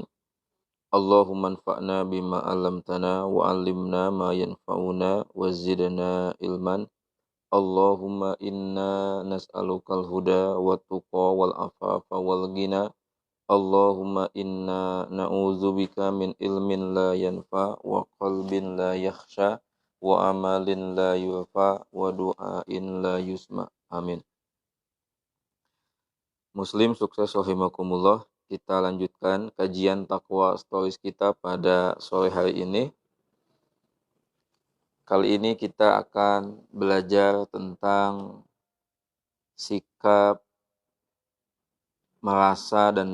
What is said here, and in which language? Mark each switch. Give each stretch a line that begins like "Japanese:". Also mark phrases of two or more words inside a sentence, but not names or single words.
Arabic: اللهم انفعنا بما علمتنا وعلمنا ما ينفعنا وزدنا علما. اللهم إنا نسألك الهدى والتقى والعفاف والغنى. اللهم إنا نعوذ بك من علم لا ينفع وقلب لا يخشع وعمل لا يرفع ودعاء لا يسمع. Amin.
Indonesian: Muslim sukses rahimakumullah. Kita lanjutkan kajian takwa stories kita pada sore hari ini. Kali ini kita akan belajar tentang sikap merasa dan